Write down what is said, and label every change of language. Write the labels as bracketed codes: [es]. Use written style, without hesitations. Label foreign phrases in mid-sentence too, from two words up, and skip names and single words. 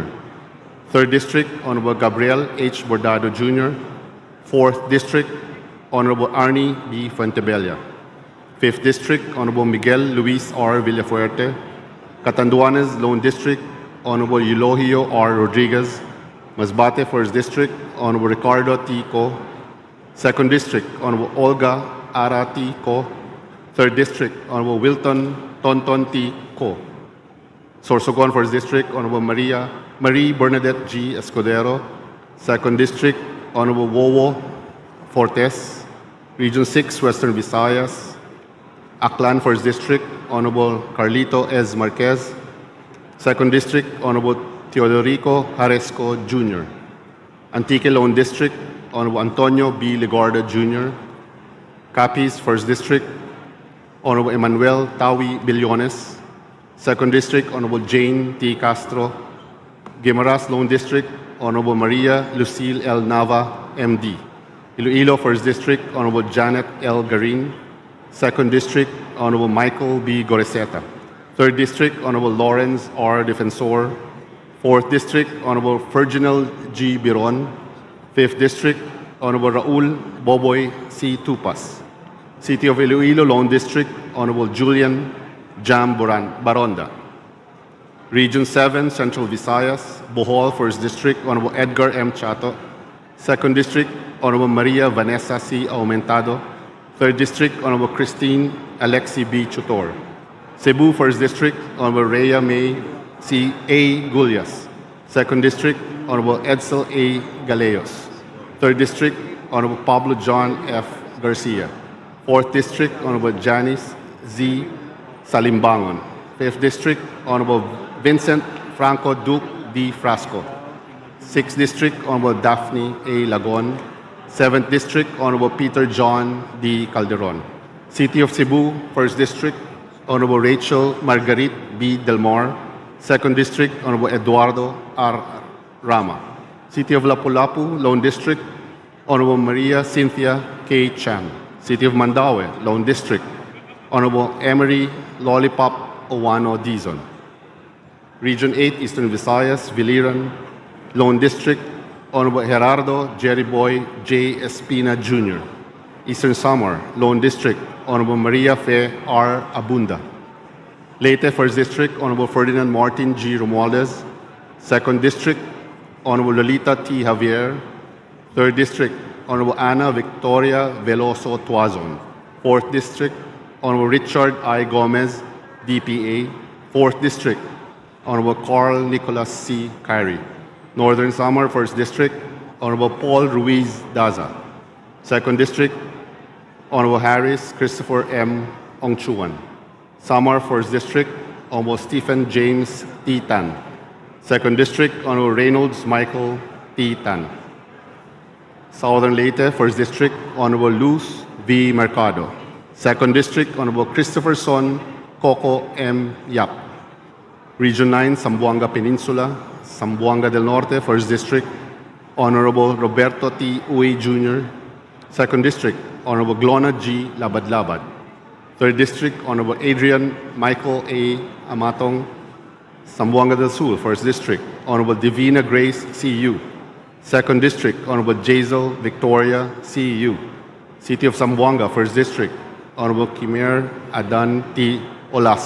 [en] 3rd District, Honorable Gabriel H. Bordado Jr. 4th District, Honorable Arnie B. Fuentebella. 5th District, Honorable Miguel Luis R. Villafuerte. Catanduanes, Lone District, Honorable Eulogio R. Rodriguez. Masbate, 1st District, Honorable Ricardo T. Co. 2nd District, Honorable Olga Ara T. Co. 3rd District, Honorable Wilton Tonton T. Co. Sorsogon, 1st District, Honorable Marie Bernadette G. Escudero. 2nd District, Honorable Wowo Fortes. Region 6, Western Visayas. Aklan, 1st District, Honorable Carlito S. Marquez. 2nd District, Honorable Teodorico Jaresco Jr. Antique Lone District, Honorable Antonio B. Ligarda Jr. Capiz, 1st District, Honorable Emmanuel Tawi Billones. 2nd District, Honorable Jane T. Castro. Guimaras Lone District, Honorable Maria Lucille L. Nava, MD. Iloilo, 1st District, Honorable Janet L. Garin. 2nd District, Honorable Michael B. Goreseta. 3rd District, Honorable Lawrence R. Defensor. 4th District, Honorable Virginal G. Biron. 5th District, Honorable Raul Boboy C. Tupas. City of Iloilo, Lone District, Honorable Julian Baronda. Region 7, Central Visayas, Bohol, 1st District, Honorable Edgar M. Chato. 2nd District, Honorable Maria Vanessa C. Aumentado. 3rd District, Honorable Christine Alexi B. Chutor. Cebu, 1st District, Honorable Rhea May C. A. Gullias. 2nd District, Honorable Edsel A. Galeos. 3rd District, Honorable Pablo John F. Garcia. 4th District, Honorable Janice Z. Salimbangon. 5th District, Honorable Vincent Franco Duque D. Frasco. 6th District, Honorable Daphne A. Lagon. 7th District, Honorable Peter John D. Calderon. City of Cebu, 1st District, Honorable Rachel Margarit B. Delmar. 2nd District, Honorable Eduardo R. Rama. City of Lapu-Lapu, Lone District, Honorable Maria Cynthia K. Chan. City of Mandaue, Lone District, Honorable Emery Lollipop Owano Dizon. Region 8, Eastern Visayas, Biliran, Lone District, Honorable Gerardo Jerry Boy J. Espina Jr. Eastern Samar, Lone District, Honorable Maria Fe R. Abunda. Leyte, 1st District, Honorable Ferdinand Martin G. Romualdez. 2nd District, Honorable Lolita T. Javier. 3rd District, Honorable Ana Victoria Veloso Tuazon. 4th District, Honorable Richard I. Gomez, DPA. 4th District, Honorable Carl Nicolas C. Kyrie. Northern Samar, 1st District, Honorable Paul Ruiz Daza. 2nd District, Honorable Harris Christopher M. Ongchuan. Samar, 1st District, Honorable Stephen James T. Tan. 2nd District, Honorable Reynolds Michael T. Tan. Southern Leyte, 1st District, Honorable Luz V. Mercado. 2nd District, Honorable Christopher Son Coco M. Yap. Region 9, Zamboanga Peninsula, Zamboanga del Norte, 1st District, Honorable Roberto T. Uy Jr. 2nd District, Honorable Glona G. Labad-Labad. 3rd District, Honorable Adrian Michael A. Amatong. Zamboanga del Sur, 1st District, Honorable Divina Grace C.U. 2nd District, Honorable Jazel Victoria C.U. City of Zamboanga, 1st District, Honorable Kimer Adan T. Olaso.